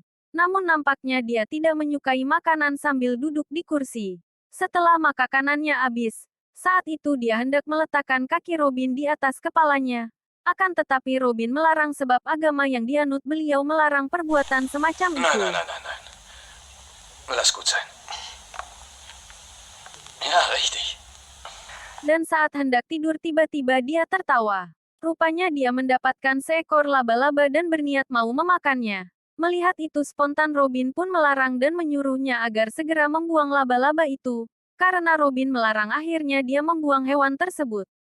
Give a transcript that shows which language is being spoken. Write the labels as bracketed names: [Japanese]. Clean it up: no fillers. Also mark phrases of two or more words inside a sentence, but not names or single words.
[Indonesian] Namun nampaknya dia tidak menyukai makanan sambil duduk di kursi. Setelah makanannya habis, saat itu dia hendak meletakkan kaki Robin di atas kepalanya. Akan tetapi Robin melarang sebab agama yang dianut beliau melarang perbuatan semacam [German] Nein, [Indonesian] itu. [German] nein, nein, nein, nein. Lass gut sein. Ja, richtig. [Indonesian] Dan saat hendak tidur tiba-tiba dia tertawa. Rupanya dia mendapatkan seekor laba-laba dan berniat mau memakannya. Melihat itu spontan Robin pun melarang dan menyuruhnya agar segera membuang laba-laba itu. Karena Robin melarang akhirnya dia membuang hewan tersebut.